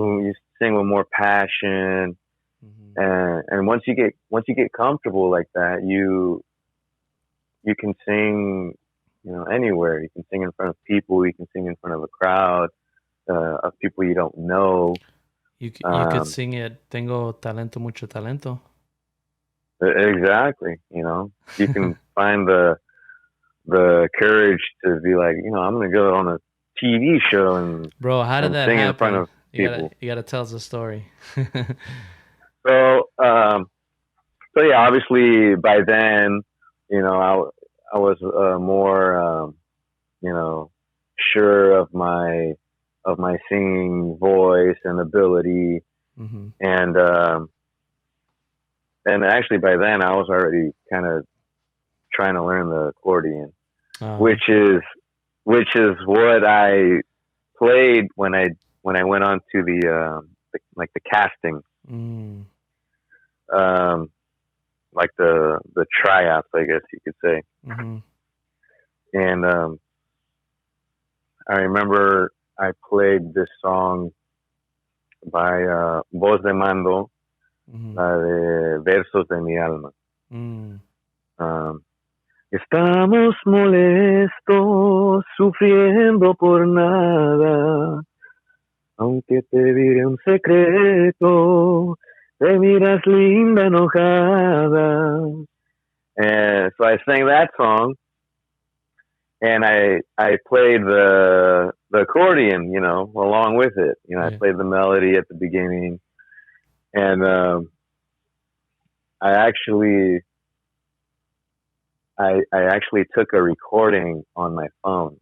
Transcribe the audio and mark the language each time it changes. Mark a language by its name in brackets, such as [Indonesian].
[English] When you sing with more passion, Mm-hmm. and once you get comfortable like that, you can sing, anywhere. You can sing in front of people. You can sing in front of a crowd of people you don't know. You could Um, sing it. [Spanish] Tengo talento, mucho talento. [English] exactly. You can find the courage to be like, I'm going to go on a TV show Bro, how did and that sing in front happen? of You gotta people. you gotta tell us the story. So, so yeah, obviously by then, I was more, sure of my singing voice and ability, Mm-hmm. and actually by then I was already kind of trying to learn the accordion, Uh, which is what I played when I went on to the like the casting. mm, Um, like the tryouts, I guess you could say. Mm-hmm. And I remember I played this song by Voz de Mando, Mm-hmm. [Spanish] la de Versos de mi alma. Mm. Um, Estamos molestos, sufriendo por nada, aunque te diré un secreto, te miras linda enojada. [English] And so I sang that song, and I played the accordion, along with it. I Yeah. played the melody at the beginning, and I actually I actually took a recording on my phone.